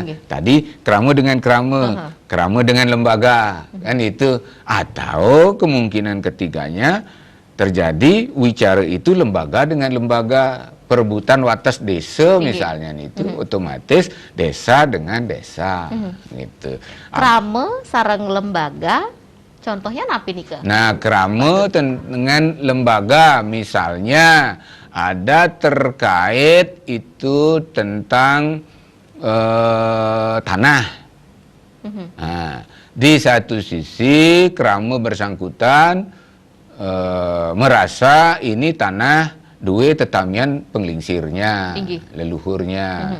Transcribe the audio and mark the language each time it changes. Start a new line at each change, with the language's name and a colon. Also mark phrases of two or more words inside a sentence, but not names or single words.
Indonesian: Tadi krama dengan krama, krama dengan lembaga. Kan itu. Atau kemungkinan ketiganya terjadi wicara itu lembaga dengan lembaga. Perebutan watas desa misalnya itu otomatis desa dengan desa gitu.
Balinese: Krama sareng lembaga contohnya napi nih ke?
Indonesian: Nah, krama dengan lembaga misalnya ada terkait itu tentang tanah. Nah, di satu sisi krama bersangkutan merasa ini tanah
Balinese: dua tetamian penglingsirnya,
Indonesian: leluhurnya.